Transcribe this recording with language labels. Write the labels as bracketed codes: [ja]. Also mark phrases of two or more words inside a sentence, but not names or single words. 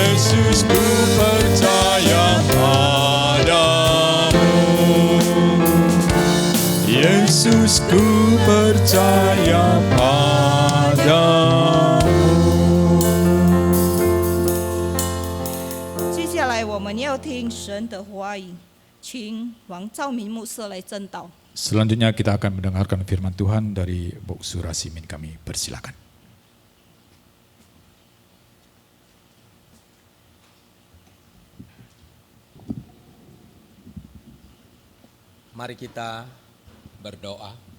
[id] Yesus ku percaya padamu. Yesus ku percaya padamu. [zh] 接下来我们要听神的话语，请王兆明牧师来证道。 [id] Selanjutnya kita akan mendengarkan firman Tuhan dari Bu Surasimin, kami persilakan. Mari kita berdoa.